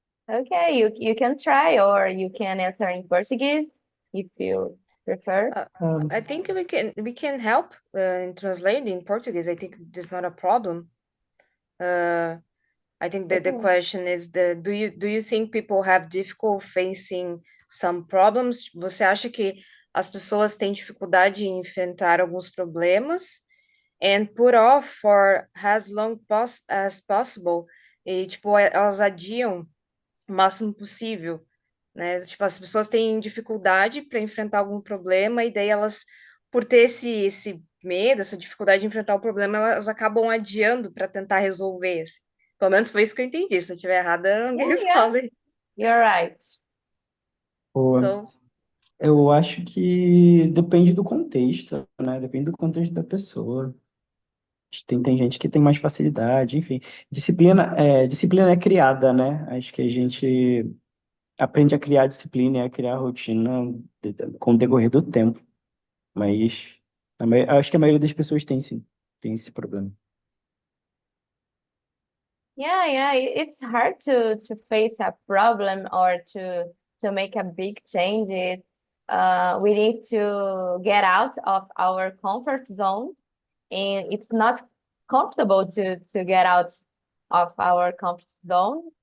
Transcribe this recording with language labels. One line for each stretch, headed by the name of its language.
English: Okay, you can try, or you can answer in Portuguese if you prefer. I think we can help in translating in Portuguese. I think there's not a problem. I think that the Okay. question is do you think people have difficult facing some problems?
Portuguese: Você acha que as pessoas têm dificuldade em enfrentar alguns problemas?
English: And put off for as long as possible.
Portuguese: E, tipo, elas adiam o máximo possível, né? Tipo, as pessoas têm dificuldade para enfrentar algum problema e daí elas, por ter esse medo, essa dificuldade de enfrentar o problema, elas acabam adiando para tentar resolver. Assim. Pelo menos foi isso que eu entendi. Se eu estiver errada, alguém me
English: Yeah,
Portuguese: fala.
English: you're right.
Portuguese: Boa.
English: So,
Portuguese: Eu acho que depende do contexto, né? Depende do contexto da pessoa. Tem gente que tem mais facilidade, enfim. Disciplina é criada, né? Acho que a gente aprende a criar disciplina e a criar rotina com o decorrer do tempo. Mas acho que a maioria das pessoas tem, sim. Tem esse problema.
English: Yeah, it's hard to face a problem or to make a big change. We need to get out of our comfort zone, and it's not comfortable to get out of our comfort zone.